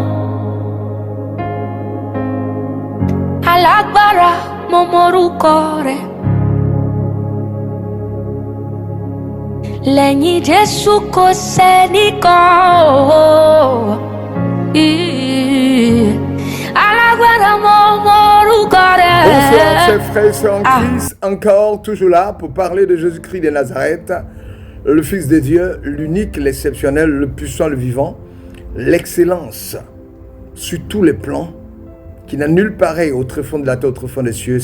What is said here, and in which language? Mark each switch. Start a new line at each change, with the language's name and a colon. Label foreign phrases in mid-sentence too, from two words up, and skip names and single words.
Yoruba: Alágbára mo mọrúkọ rẹ̀. Lẹ́yìn Jésù kò sẹ́nìkan o. Alágbára mo mọrúkọ rẹ̀.
French: Bonsoir chers frères et sœurs en Christ, encore toujours là pour parler de Jésus-Christ de Nazareth, le Fils de Dieu, l'unique, l'exceptionnel, le puissant, le vivant, l'excellence sur tous les plans, qui n'a nul pareil au tréfonds de la terre, au tréfonds des cieux.